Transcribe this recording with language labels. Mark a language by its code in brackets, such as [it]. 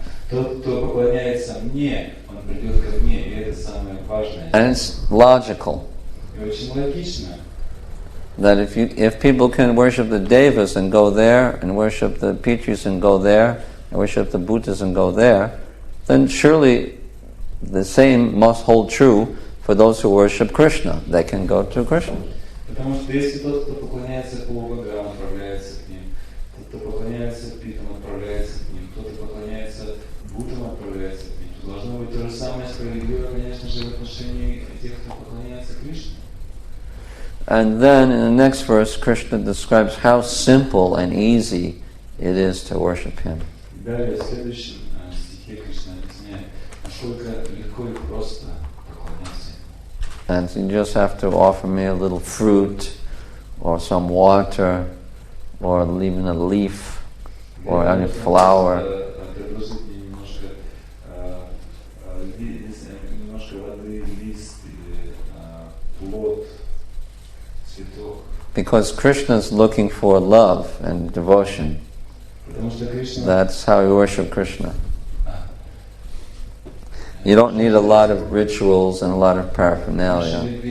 [ru] Тот, кто поклоняется мне, он придет ко мне, и это самое важное. [en] And it's logical. [ru] И очень логично. [en] That if people can worship the Devas and go there, and worship the Pitris and go there, and worship the Buddhas and go there, then surely the same must hold true for those who worship Krishna. They can go to Krishna. [ru] Потому что если тот, кто поклоняется полубогам, отправляется к ним, тот, кто поклоняется Питам, отправляется к ним, тот, кто поклоняется Буддам, отправляется к ним, то должно быть то же самое справедливо, конечно же, в отношении тех, кто поклоняется Кришне. [en] And then in the next verse, Krishna describes how simple and easy it is to worship him. [ru] Далее, в следующем стихе Кришна объясняет, насколько легко и просто поклоняться. [en] And you just have to offer me a little fruit, or some water, or even a leaf, or any flower. [ru] Предложить мне немножко воды, лист или плод, цветок. [en] Because Krishna is looking for love and devotion. [ru] Потому что Кришна... [en] That's how you worship Krishna. You don't need a lot of rituals and a lot of paraphernalia.